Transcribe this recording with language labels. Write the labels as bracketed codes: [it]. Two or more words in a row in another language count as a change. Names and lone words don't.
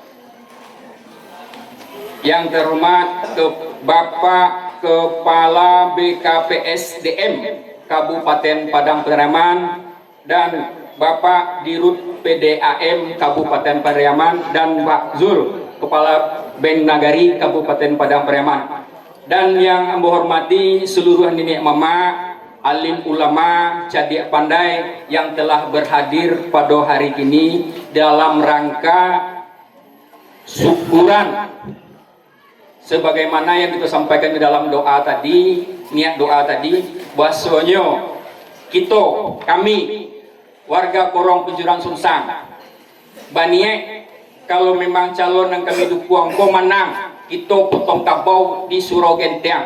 [id] yang terhormat Bapak Kepala BKPSDM Kabupaten Padang Pariaman, dan Bapak Dirut PDAM Kabupaten Pariaman, dan Pak Zul Kepala Bank Nagari Kabupaten Padang Pariaman, dan yang ambo hormati seluruh nenek mama, alim ulama, cadik pandai yang telah berhadir pada hari ini dalam rangka syukuran sebagaimana yang kita sampaikan di dalam doa tadi, niat doa tadi, bahwasanya kami warga Korong Penjuran Sunsang Baniek, kalau memang calon yang kami dukung menang, kita potong kabau di Surau Gentiang.